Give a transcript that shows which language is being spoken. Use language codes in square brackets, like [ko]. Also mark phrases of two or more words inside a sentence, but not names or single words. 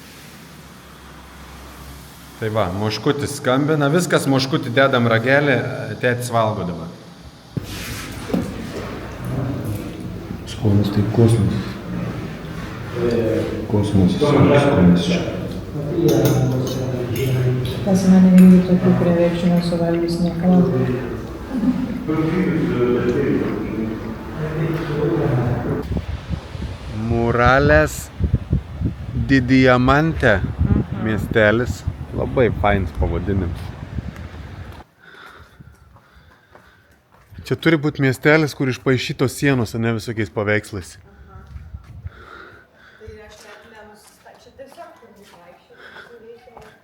[lt] Tai va, moškutis skambina, viskas moškutį dedam ragelį, tėtis valgo dabar. Skonis tai kosmos. Kosmos čia. Pas mane irgi tokių krevečių nesuvalgys niekada. Murales di Diamante miestelis. Labai fainas pavadinimas. Čia turi būti miestelis, kur išpaišytos sienos, o ne visokiais paveikslais. Čia tiesiog turbūt vaikščioti.